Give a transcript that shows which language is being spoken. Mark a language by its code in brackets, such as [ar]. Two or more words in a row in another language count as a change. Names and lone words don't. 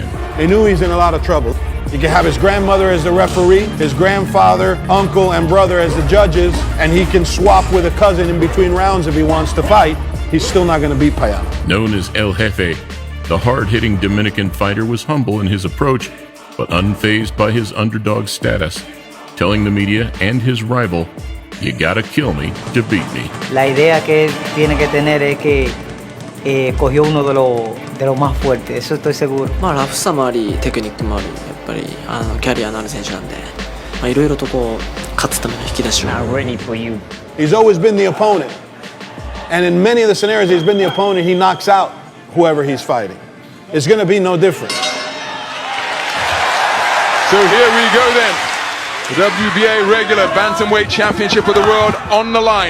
[en] Inoue's in a lot of trouble. He can have his grandmother as the referee, his grandfather, uncle, and brother as the judges, and he can swap with a cousin in between rounds if he wants to fight. He's still not going to beat Payano. Known as El Jefe, the hard-hitting Dominican fighter was humble in his approach, but unfazed by his underdog status, telling the media and his rival, "You gotta kill me to beat me." [es] La idea que él tiene que tener es que cogió uno de los más fuertes, eso estoy seguro. [ja] ラフさもあり、テクニックもあり、やっぱりキャリアのある選手なんで、いろいろとこう勝つための引き出しを。 [en] He's always been the opponent, and in many of the scenarios he's been the opponent, he knocks out whoever he's fighting. It's going to be no different. So here we go then. The WBA regular bantamweight championship of the world on the line.